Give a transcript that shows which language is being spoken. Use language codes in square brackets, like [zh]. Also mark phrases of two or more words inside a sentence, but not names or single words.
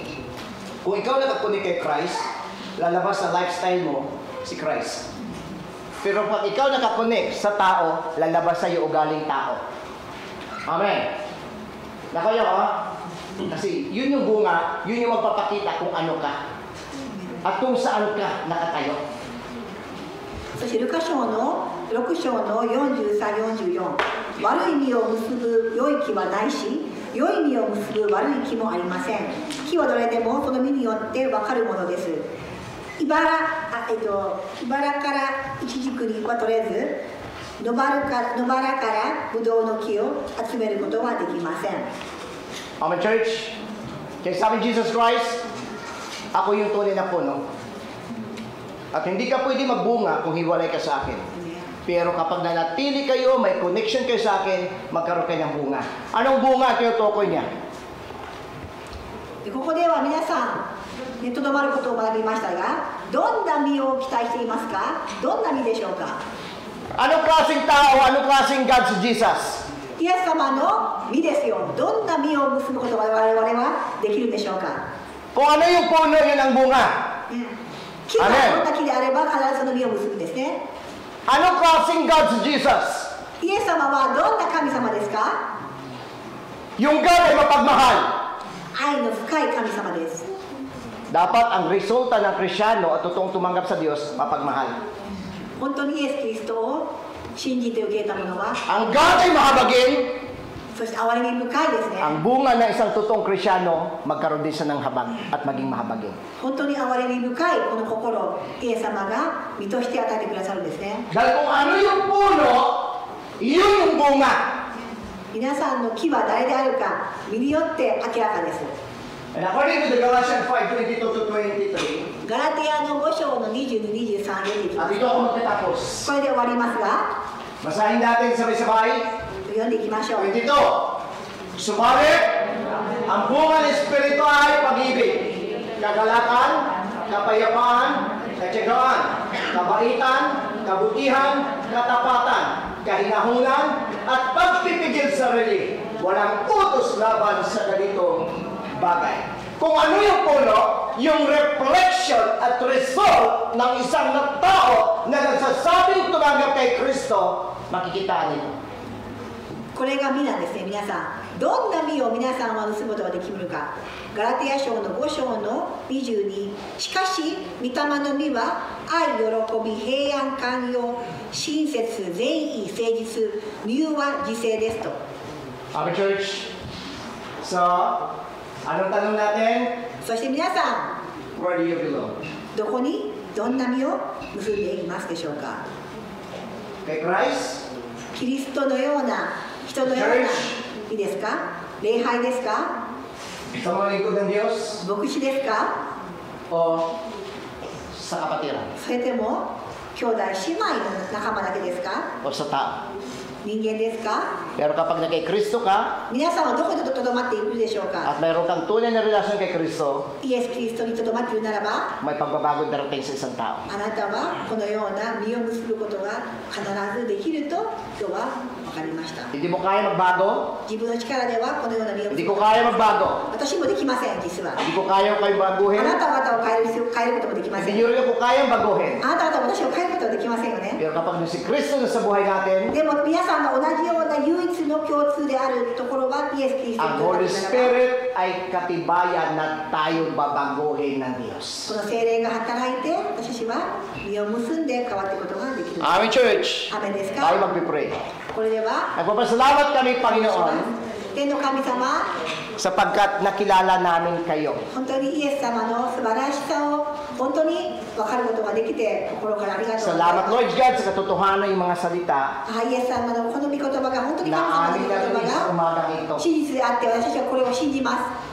[tl] Kung ikaw nakakunik kay Christ, lalabas sa lifestyle mo si Christ. Pero pag ikaw nakakunik sa tao, lalabas sa iyo ugaling tao. Amen. Nakayo ha? Kasi yun yung bunga, yun yung magpapakita kung ano ka. At kung saan ka nakatayo. [ja] そしてルカ書の6章の43、44悪い実を結ぶ良い木はないし良い実を結ぶ悪い木もありません。木はどれでもその実によって分かるものです。茨からイチジクには取れず野原からブドウの木を集めることはできません。 [en] Amen, church. [tl] Kaya sabi Jesus Christ, ako yung tunay na puno. At hindi ka pwede magbunga kung hiwalay ka sa akin. Pero kapag nanatili kayo, may connection kayo sa akin, magkaroon kayo ng bunga. Anong bunga tinutukoy niya? [ja] ここでは皆さんとどまることを学びましたが、どんな実を期待していますか？どんな実でしょうか？ [tl] Anong klaseng tao, anong klaseng God si Jesus? [ja] イエス様の実ですよ。どんな実を結ぶことが我々はできるでしょうか？ [tl] Kung ano yung puno, yun ang bunga. [ja] 木がどんな木であれば必ずその実を結ぶんですね。 [tl] Anong klaseng God si Jesus? [ja] イエス様はどんな神様ですか？ [tl] Yung God ay mapagmahal. [ja] 愛の深い神様です。 [tl] Dapat ang resulta ng Krisyano at totoong tumanggap sa Diyos, mapagmahal. [ja] 本当にイエス・キリストを信じて受けた者は [tl] Ang God ay mahabagin. [ja] そして憐れみ深いですね。 [tl] Ang bunga ng isang totoong Kristiyano, magkaroon din siya ng habag at maging mahabagin. [ja] 本当に憐れみ深いこの心、イエス様が身として与えてくださるんですね。 [tl] Dahil kung ano yung puno, yun yung bunga. [ja] 皆さんの木は誰であるか、身によって明らかです。 [en] And according to the Galatians 5:22 to 23, [ja] ガラテヤの5章の22、23でいきま [tl] at [ja] す。 [tl] dito ako magtatapos. [ja] これで終わりますが、 [tl] Basahin natin sabay-sabay. [ja] 読んでいきましょう。 [tl] 22. Subalit, ang bunga ng Espiritu ay pag-ibig, kagalakan, kapayapaan, katyagaan, kabaitan, kabutihan, katapatan, kahinahunan, at pagpipigil sarili. Walang utos laban sa ganitong bagay. Kung ano yung puno, yung reflection at result ng isang tao na nagsasabing tumanggap kay Kristo, makikita nito. [ja] これが実なんですね、皆さん。どんな実を皆さんは結ぶことができるか。ガラテヤ書の5章の22。しかし、御霊の実は愛、喜び、平安、寛容、親切、善意、誠実、柔和、自制ですと。 [en] Okay, church. So, [tl] anong tanong natin? [ja] そして皆さ [en] Where do you belong? [ja] ん、どこにどんな実を結んでいますでしょうか。 [tl] Kay Christ? [ja] キリストのような人のような実ですか、礼拝ですか、 [tl] Sa mga lingkod ng Diyos? [ja] 牧師ですか、 [tl] O sa kapatiran? [ja] それとも兄弟姉妹の仲間だけですか、 [tl] O sa tao? [ja] 人間ですか。 [tl] Pero kapag na kay Kristo ka, [ja] 皆さんはどこでとどまっているでしょうか。 [tl] at mayroon kang tunay na relasyon kay Kristo, [ja] イエス・キリストにとどまっているならば、 [tl] may pagbabago darating sa isang tao. [ja] あなたはこのような実を結ぶことが必ずできると今日は分かりました。 [tl] Hindi mo kaya magbago? [ja] 自分の力ではこのような実を [tl] Hindi [ja] 結ぶ [tl] ko kaya magbago. [ja] 私もできません、実は。 [tl] Hindi ko kaya kayo [ja] あ [tl] baguhin. [ja] なた方を変えることもできませ [tl] Hindi [ja] ん。 [tl] nyo rin ako kayang baguhin. [ja] あなた方は私を変えることはできませんよね。 [tl] Pero kapag si Kristo na sa buhay natin, [ja] でも皆さんの同じような唯一の共通であるところはイエス・キリスト [tl] ang [ja] にとどま [tl] Holy [ja] っているならば、 [tl] Spirit ay katibayan na tayo babaguhin ng Diyos. [ja] この聖霊が働いて私たちは実を結んで変わっていくことができる。 [en] Amen, church. [ja] アメンです [tl] Tayo [ja] か。 [tl] magpipray. [ja] これでは [tl] Nagpapasalamat kami, Panginoon, [ja] 天の神様、 [tl] sapagkat nakilala namin kayo. [ja] 本当にイエス様の素晴らしさを本当に分かることができて心からありがとうござい [tl] Salamat, [ja] ます。 [tl] Lord God, sa katotohanan ng mga salita [ja] イエス様のこの御言葉が本当に神 [tl] na [ja] 様の [tl] amin [ja] 御言 [tl] natin sa [ja] 葉 [tl] umagang ito. [ja] が真実であって私たちはこれを信じます。